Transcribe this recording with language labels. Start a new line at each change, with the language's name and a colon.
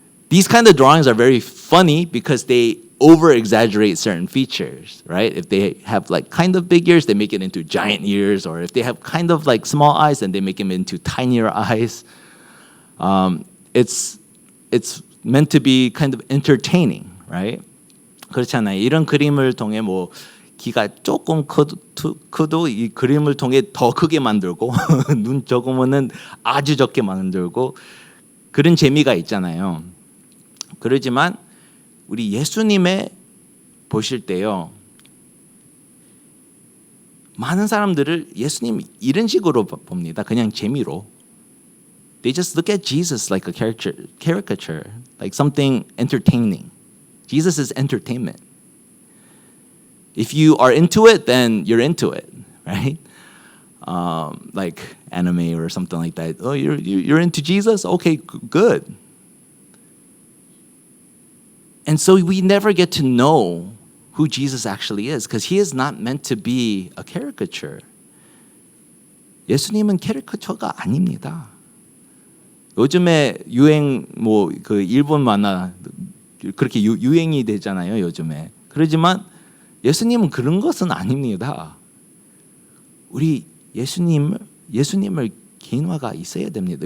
English: These kind of drawings are very funny because they over-exaggerate certain features, right? If they have like kind of big ears, they make it into giant ears, or if they have kind of like small eyes, then they make them into tinier eyes. It's meant to be kind of entertaining, right?
Korean: 그렇잖아요. 이런 그림을 통해 뭐 귀가 조금 커도 이 그림을 통해 더 크게 만들고 눈 적으면은 아주 적게 만들고 그런 재미가 있잖아요. 그러지만 우리 예수님의 보실 때요, 많은 사람들을 예수님 이런 식으로 봅니다. 그냥 재미로.
English: They just look at Jesus like a caricature, like something entertaining. Jesus is entertainment. If you are into it, then you're into it, right? Like anime or something like that. Oh, you're into Jesus? Okay, good. And so we never get to know who Jesus actually is because he is not meant to be a caricature.
Korean: 예수님은 캐리커처가 아닙니다. 요즘에 유행 뭐 그 일본 만화 그렇게 유행이 되잖아요, 요즘에. 그러지만 예수님은 그런 것은 아닙니다. 우리 예수님을 개인화가 있어야 됩니다.